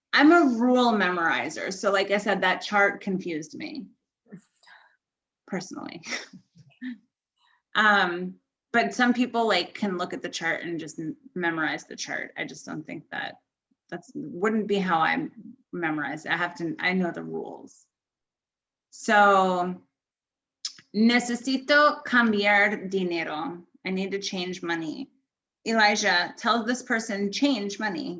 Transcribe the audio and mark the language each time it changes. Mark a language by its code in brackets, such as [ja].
[en] I'm a rule memorizer, so like I said, that chart confused me personally. But some people like can look at the chart and just memorize the chart. I just don't think that's wouldn't be how I memorize it. I know the rules. [es] So necesito cambiar dinero. [en] I need to change money. Elijah, tell this person change money.